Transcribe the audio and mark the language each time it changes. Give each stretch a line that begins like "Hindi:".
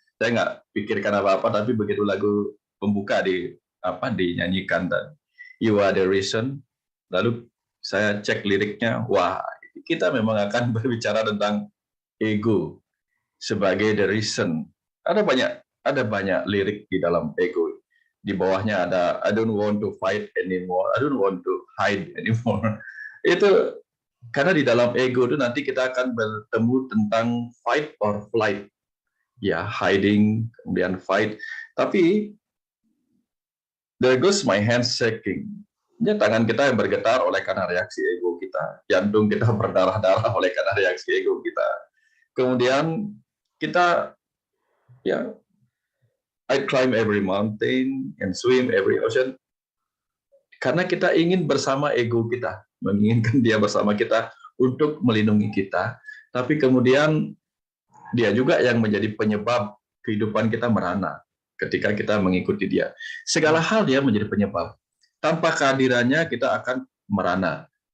Indonesian: Saya nggak pikirkan apa-apa, tapi begitu lagu pembuka dinyanyikan dan You Are the Reason, lalu saya cek liriknya, wah kita memang akan berbicara tentang ego sebagai the reason. Ada banyak lirik di dalam ego. Di bawahnya ada
English: I don't want to fight anymore, I don't want to hide anymore.
Indonesian: Itu karena di dalam ego itu nanti kita akan bertemu tentang fight or flight. Ya, hiding, kemudian fight. Tapi
English: there goes my hand shaking.
Indonesian: Ya, tangan kita yang bergetar oleh karena reaksi ego kita. Jantung kita berdarah-darah oleh karena reaksi ego kita. Kemudian kita, ya,
English: I climb every mountain and swim every ocean.
Indonesian: Karena kita ingin bersama ego kita, menginginkan dia bersama kita untuk melindungi kita. Tapi kemudian dia juga yang menjadi penyebab kehidupan kita merana ketika kita mengikuti dia. Segala hal dia menjadi penyebab. Tanpa kehadirannya kita akan merana.